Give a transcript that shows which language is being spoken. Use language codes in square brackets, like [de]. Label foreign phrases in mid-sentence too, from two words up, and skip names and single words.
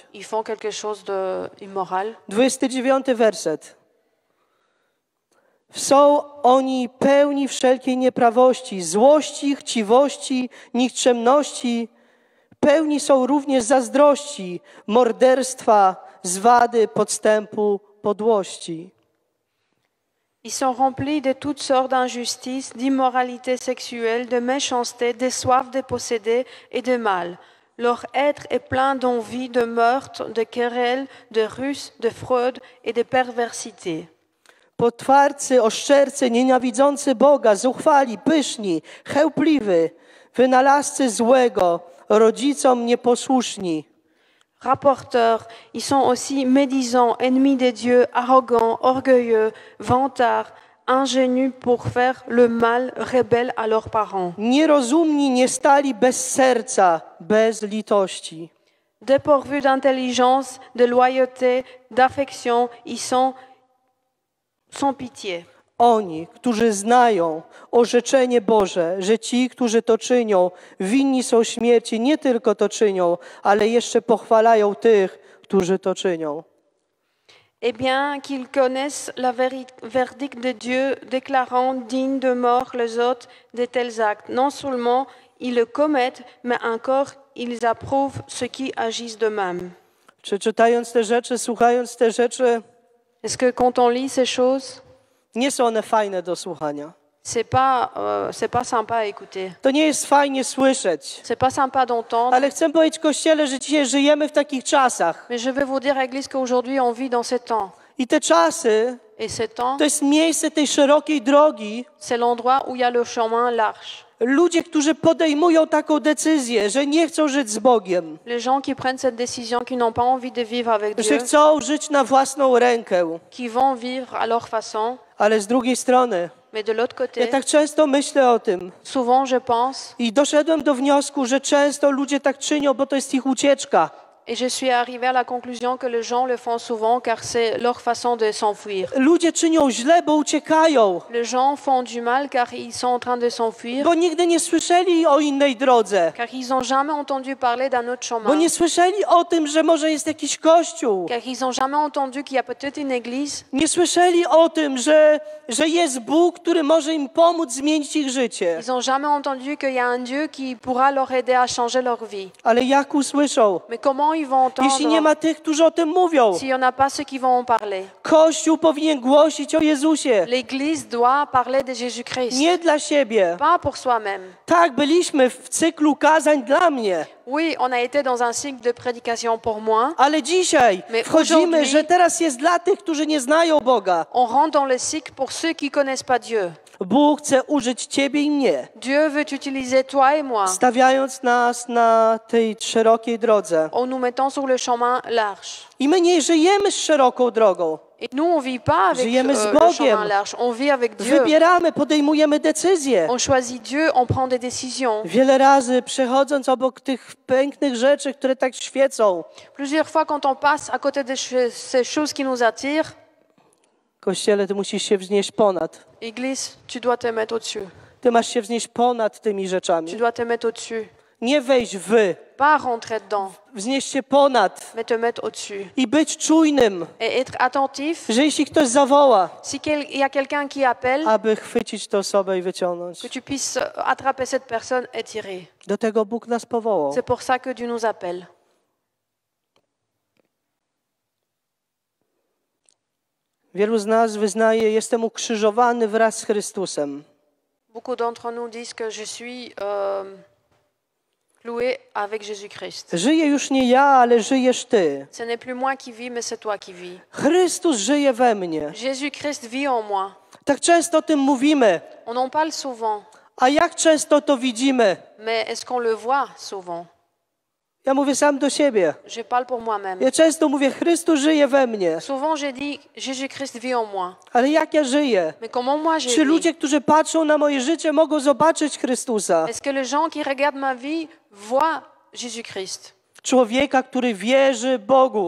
[fr] ils font quelque chose d'immoral. [pl] 29 werset. Są oni pełni wszelkiej nieprawości, złości, chciwości, nikczemności. Pełni są również zazdrości, morderstwa, zwady, podstępu, podłości. [fr] Ils sont remplis de toutes sortes d'injustices, d'immoralité sexuelle, de méchanceté, de soif de posséder et de mal. Leur être est plein d'envie, de meurtre, de querelles, de ruses, de fraude et de perversité. [pl] Potwarcy, oszczercy, nienawidzący Boga, zuchwali, pyszni, chełpliwy, wynalazcy złego, rodzicom nieposłuszni. [fr] Rapporteurs, ils sont aussi médisants, ennemis de Dieu, arrogants, orgueilleux, vantards, ingénus pour faire le mal, rebelles à leurs parents. [pl] Nierozumni, nie stali bez serca, bez litości. [fr] Dépourvus d'intelligence, de loyauté, d'affection, ils sont sans pitié. [pl] Oni, którzy znają orzeczenie Boże, że ci, którzy to czynią, winni są śmierci, nie tylko to czynią, ale jeszcze pochwalają tych, którzy to czynią. [fr] Eh bien, qu'ils connaissent la verdict de Dieu, déclarant dignes de mort les autres de tels actes. Non seulement ils le commettent, mais encore ils approuvent ceux qui agissent de même. [pl] Przeczytając te rzeczy, słuchając te rzeczy, [fr] Est-ce que quand on lit ces choses, [pl] nie są one fajne do słuchania. [fr] c'est pas sympa à écouter. [pl] To nie jest fajnie słyszeć. [fr] C'est pas sympa d'entendre. [pl] Ale chcę powiedzieć Kościele, że dzisiaj żyjemy w takich czasach. [fr] Mais je vais vous dire, Église, qu'aujourd'hui on vit dans ces temps. [pl] I te czasy [fr] Et ces temps, [pl] to jest miejsce tej szerokiej drogi. [fr] c'est l'endroit où il y a le chemin large. [pl] Ludzie, którzy podejmują taką decyzję, że nie chcą żyć z Bogiem. [fr] Les gens qui prennent cette décision, qui n'ont pas envie de vivre avec [pl] Że [fr] Dieu, [pl] chcą żyć na własną rękę. [fr] qui vont vivre à leur façon. [pl] Ale z drugiej strony, [fr] Mais de l'autre [pl] ja [fr] côté, [pl] tak często myślę o tym. [fr] souvent je pense, [pl] I doszedłem do wniosku, że często ludzie tak czynią, bo to jest ich ucieczka. [fr] et je suis arrivée à la conclusion que les gens le font souvent car c'est leur façon de s'enfuir. [pl] Ludzie czynią źle, bo uciekają. [fr] Les gens font du mal car ils sont en train de s'enfuir, [pl] Bo nigdy nie słyszeli o innej drodze. [fr] car ils n'ont jamais entendu parler d'un autre [pl] Bo [fr] chemin, [pl] nie słyszeli o tym, że może jest jakiś kościół. [fr] car ils n'ont jamais entendu qu'il y a peut-être une église. [pl] Nie słyszeli o tym, że jest Bóg, który może im pomóc zmienić ich życie. [fr] Ils n'ont jamais entendu qu'il y a un Dieu qui pourra leur aider à changer leur vie. [pl] Ale jak usłyszą? [fr] Mais comment ils vont [pl] Jeśli nie [fr] entendre [pl] ma tych, którzy o tym mówią. [fr] s'il n'y en a pas ceux qui vont en parler? [pl] Kościół powinien głosić o Jezusie. [fr] L'Église doit parler de Jésus-Christ, [pl] Nie dla siebie. [fr] pas pour soi-même. [pl] Tak, byliśmy w cyklu kazań dla mnie. [fr] Oui, on a été dans un cycle de prédication pour moi. [pl] Ale dzisiaj [fr] Mais [pl] wchodzimy, [fr] aujourd'hui- [pl] że teraz jest dla tych, którzy nie znają Boga. [fr] On rentre dans le cycle pour ceux qui connaissent pas Dieu. [pl] Bóg chce użyć ciebie i mnie, [fr] Dieu veut utiliser toi et moi [pl] stawiając nas na tej szerokiej drodze. [fr] en nous mettant sur le chemin large. [pl] I my nie żyjemy z szeroką drogą. [fr] Et nous, on vit pas avec [pl] Żyjemy z [fr] le [pl] Bogiem. [fr] chemin large, on vit avec Dieu. [pl] Wybieramy, podejmujemy decyzje. [fr] On choisit Dieu, on prend des décisions. [pl] Wiele razy przechodząc obok tych pięknych rzeczy, które tak świecą, [fr] Plusieurs fois, quand on passe à côté de ces choses qui nous attirent, [pl] Kościele, ty musisz się wznieść ponad. [fr] Église, tu dois te mettre au-dessus. [pl] Ty masz się wznieść ponad tymi [fr] Tu [pl] rzeczami. [fr] dois te mettre au-dessus. [pl] Nie wejść w, [fr] Pas rentrer dedans, [pl] wznieść się ponad [fr] mais te mettre au-dessus. [pl] i być czujnym, [fr] Et être attentif. [pl] że jeśli ktoś zawoła, [fr] Si il y a quelqu'un qui appelle, [pl] aby chwycić tę osobę i wyciągnąć. [fr] que tu puisses attraper cette personne et tirer. [pl] Do tego Bóg nas powołał. [fr] C'est pour ça que Dieu nous appelle. [pl] Wielu z nas wyznaje, jestem ukrzyżowany wraz z Chrystusem. [fr] Beaucoup d'entre nous disent que je suis cloué avec Jésus-Christ. [pl] Żyję już nie ja, ale żyjesz Ty. [fr] Ce n'est plus moi qui vis, mais c'est toi qui vis. [pl] Chrystus żyje we mnie. [fr] Jésus-Christ vit en moi. [pl] Tak często o tym mówimy, [fr] On en parle souvent, [pl] a jak często to widzimy? [fr] mais est-ce qu'on le voit souvent? [pl] Ja mówię sam do siebie. [fr] Je parle pour moi-même. [pl] Ja często mówię, Chrystus żyje we mnie. [fr] Souvent, je dis Jésus-Christ vit en moi. [pl] Ale jak ja żyję? [fr] Mais comment moi je [pl] Czy [fr] vis? [pl] ludzie, którzy patrzą na moje życie, mogą zobaczyć Chrystusa? [fr] Est-ce que les gens qui regardent ma vie voient Jésus-Christ? [pl] Człowieka, który wierzy Bogu,